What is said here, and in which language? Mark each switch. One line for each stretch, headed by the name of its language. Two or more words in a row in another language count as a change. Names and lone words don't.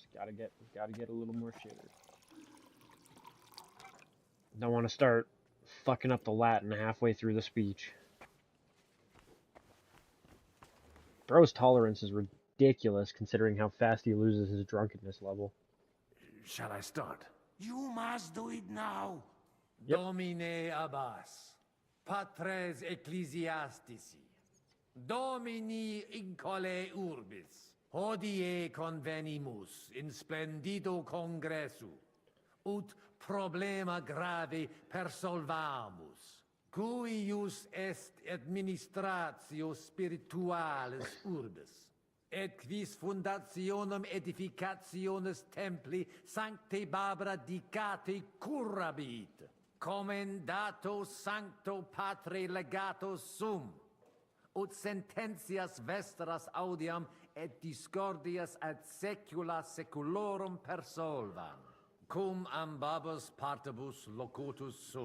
English: Gotta get a little more shitter. Don't want to start fucking up the Latin halfway through the speech. Bro's tolerance is ridiculous considering how fast he loses his drunkenness level. Shall I start? You must do it now. Yep.
Latin: Domine Abbas, patres ecclesiastici, Domini incole urbis, hodie convenimus in splendido congressu, ut problema grave persolvamus, cuius est administratio spiritualis urbis, et quis fundationem edificationis templi sancte Barbara dicate curabit, commendato sancto patre legato sum, ut sententias vestras audiam et discordias ad secula seculorum persolvam, cum ambabus partibus locutus sum.